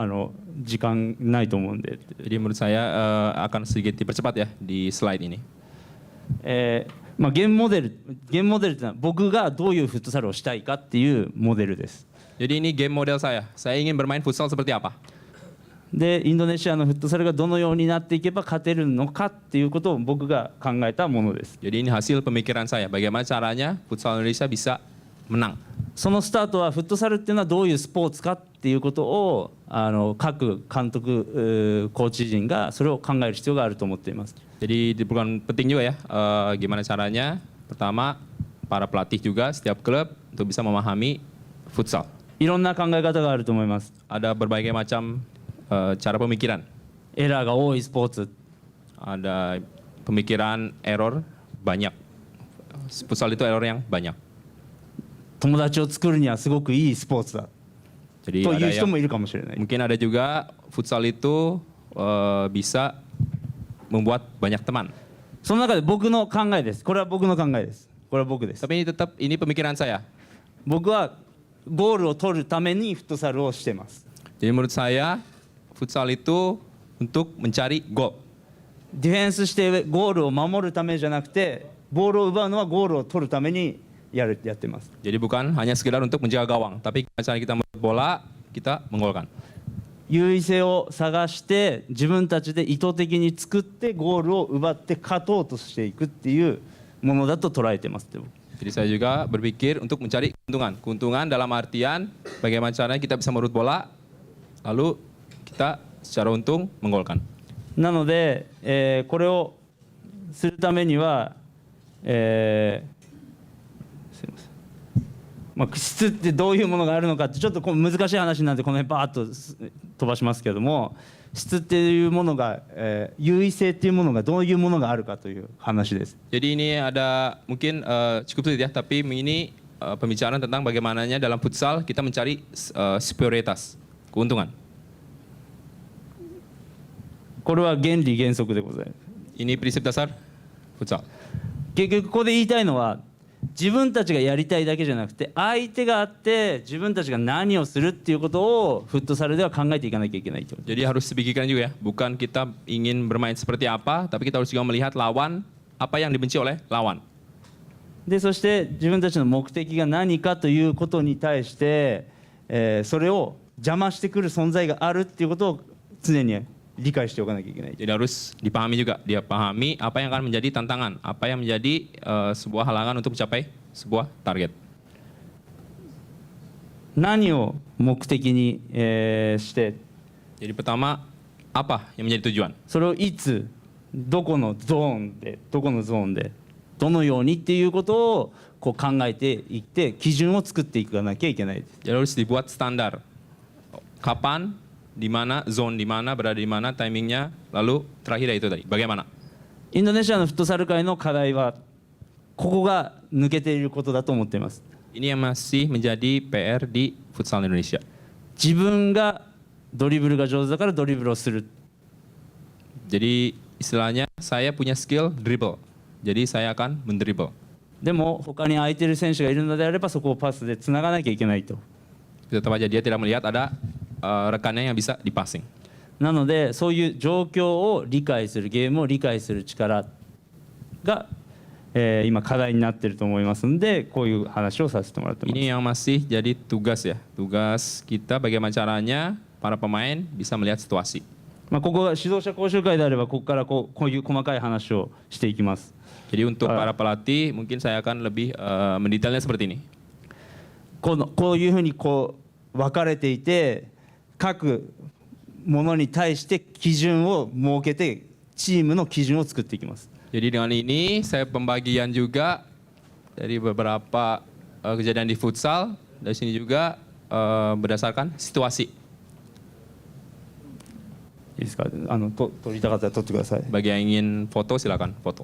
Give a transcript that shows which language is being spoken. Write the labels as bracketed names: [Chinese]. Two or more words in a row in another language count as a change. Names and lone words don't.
[Japanese] 時間ないと思うんで。 [Indonesian] Jadi menurut saya akan sedikit dipercepat ya di slide ini. [Japanese] ゲームモデルっていうのは僕がどういうフットサルをしたいかっていうモデルです。 [Indonesian] Jadi ini [English] game model [Indonesian] saya. Saya ingin bermain futsal seperti apa? [Japanese] でインドネシアのフットサルがどのようになっていけば勝てるのかっていうことを僕が考えたものです。 [Indonesian] Jadi ini hasil pemikiran saya. Bagaimana caranya futsal Indonesia bisa menang. [Japanese] そのスタートはフットサルっていうのはどういうスポーツかっていうことを各監督コーチ陣がそれを考える必要があると思っています。 [Indonesian] Jadi bukan penting juga ya gimana caranya. Pertama para pelatih juga setiap klub untuk bisa memahami futsal. [Japanese] いろんな考え方があると思います。 [Indonesian] Ada berbagai macam cara pemikiran. [Japanese] エラーが多いスポーツ、 [Indonesian] Ada pemikiran error banyak. Futsal itu error yang banyak. [Japanese] 友達を作るにはすごくいいスポーツだ [Indonesian] Jadi [Japanese] とい [Indonesian] ada [Japanese] う人 [Indonesian] yang [Japanese] もいるかもしれない。 [Indonesian] mungkin ada juga futsal itu bisa membuat banyak teman. [Japanese] その中で僕の考えです。これは僕の考えです。これは僕です。 [Indonesian] Tapi ini pemikiran saya. [Japanese] 僕はゴールを取るためにフットサルをしています。 [Indonesian] Jadi menurut saya futsal itu untuk mencari gol. [Japanese] ディフェンスしてゴールを守るためじゃなくて、ボールを奪うのはゴールを取るためにやってます。 [Indonesian] Jadi bukan hanya sekedar untuk menjaga gawang, tapi cara kita merebut bola, kita menggolkan. [Japanese] 優位性を探して自分たちで意図的に作ってゴールを奪って勝とうとしていくっていうものだと捉えてます。 [Indonesian] Jadi saya juga berpikir untuk mencari keuntungan. Keuntungan dalam artian bagaimana caranya kita bisa merebut bola, lalu kita secara untung menggolkan. [Japanese] なので、これをするためには、すいません、質ってどういうものがあるのかってちょっと難しい話なんでこの辺バーッと飛ばしますけども、質っていうものが、優位性っていうものがどういうものがあるかという話です。 [Indonesian] Jadi ini ada mungkin cukup sulit ya, tapi ini pembicaraan tentang bagaimananya dalam futsal kita mencari superioritas, keuntungan. [Japanese] これは原理原則でございます。 [Indonesian] Ini prinsip dasar futsal. [Japanese] 結局ここで言いたいのは自分たちがやりたいだけじゃなくて相手があって自分たちが何をするっていうことをフットサルでは考えていかなきゃいけないと。 [Indonesian] Jadi harus dipikirkan juga ya, bukan kita ingin bermain seperti apa, tapi kita harus juga melihat lawan apa yang dibenci oleh lawan. [Japanese] でそして自分たちの目的が何かということに対して、それを邪魔してくる存在があるっていうことを常に理解しておかなきゃいけない。 [Indonesian] Jadi harus dipahami juga, dia pahami apa yang akan menjadi tantangan, apa yang menjadi sebuah halangan untuk mencapai sebuah target. [Japanese] 何を目的にして、 [Indonesian] Jadi pertama apa yang menjadi tujuan. [Japanese] それをいつどこのゾーンでどのようにっていうことをこう考えていって基準を作っていかなきゃいけないです。 [Indonesian] Jadi harus dibuat standar. Kapan, di mana, zone di mana, berada di mana, timingnya, lalu terakhir itu tadi, bagaimana. [Japanese] インドネシアのフットサル界の課題はここが抜けていることだと思っています。 [Indonesian] Ini yang masih menjadi PR di futsal Indonesia. [Japanese] 自分がドリブルが上手だからドリブルをする。 [Indonesian] Jadi istilahnya saya punya skill dribble. Jadi saya akan mendribble. [Japanese] でも他に空いてる選手がいるのであればそこをパスでつながなきゃいけないと。 [Indonesian] Tetap aja dia tidak melihat ada rekannya yang bisa dipassing. [Japanese] なのでそういう状況を理解するゲームを理解する力が、今課題になっていると思いますのでこういう話をさせてもらってます。 [Indonesian] Ini yang masih jadi tugas ya. Tugas kita bagaimana caranya para pemain bisa melihat situasi. [Japanese] まあここが指導者講習会であればここからこういう細かい話をしていきます。 [Indonesian] Jadi untuk para pelatih mungkin saya akan lebih mendetailnya seperti ini. [Japanese] こういうふうにこう分かれていて各ものに対して基準を設けてチームの基準を作っていきます。 [Indonesian] Jadi dengan ini saya pembagian juga dari beberapa kejadian di futsal. Dari sini juga berdasarkan situasi. [Japanese] いいですか。撮りたかったら撮ってください。 [Indonesian] Bagi yang ingin foto silakan foto.